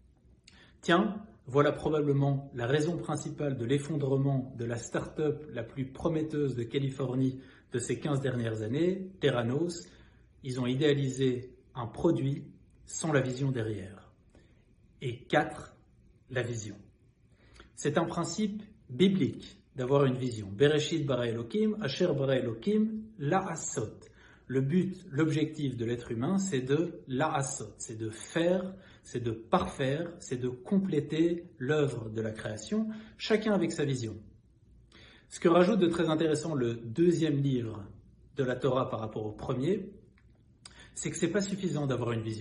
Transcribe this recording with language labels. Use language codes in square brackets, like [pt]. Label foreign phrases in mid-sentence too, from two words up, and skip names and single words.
[fr] Tiens, voilà probablement la raison principale de l'effondrement de la start-up la plus prometteuse de Californie de ces 15 dernières années, Theranos. Ils ont idéalisé un produit sans la vision derrière. Et 4, la vision. C'est un principe biblique d'avoir une vision. [he] בראשית ברא אלקים, אשר ברא אלקים, לעשות. [fr] Le but, l'objectif de l'être humain, c'est de la'asot, c'est de faire, c'est de parfaire, c'est de compléter l'œuvre de la création, chacun avec sa vision. Ce que rajoute de très intéressant le 2e livre de la Torah par rapport au premier, c'est que ce n'est pas suffisant d'avoir une vision.